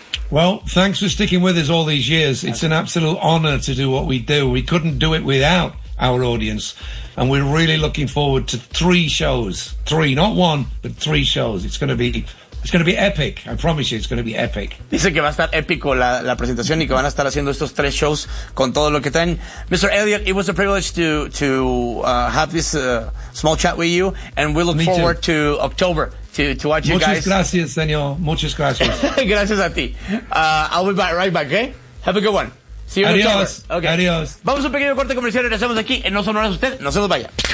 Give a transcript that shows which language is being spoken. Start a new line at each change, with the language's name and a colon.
English: Well, thanks for sticking with us all these years. It's an absolute honor to do what we do. We couldn't do it without our audience. And we're really looking forward to three shows. Three, not one, but three shows. It's going to be epic. I promise you, it's going to be epic.
Spanish: Dice que va a estar épico la presentación y que van a estar haciendo estos tres shows con todo lo que traen.
English: Mr. Elliot, it was a privilege to have this small chat with you. And we look forward to October. To watch you
Spanish: Muchas
English: guys.
Spanish: Muchas gracias, señor. Muchas gracias. Gracias a ti.
English: I'll be back, right back, okay? Have a good one. See you
Spanish: Adiós.
English: In October.
Spanish: Okay. Adiós. Vamos a un pequeño corte comercial y regresamos aquí en No Son Horas Usted. No se nos vaya.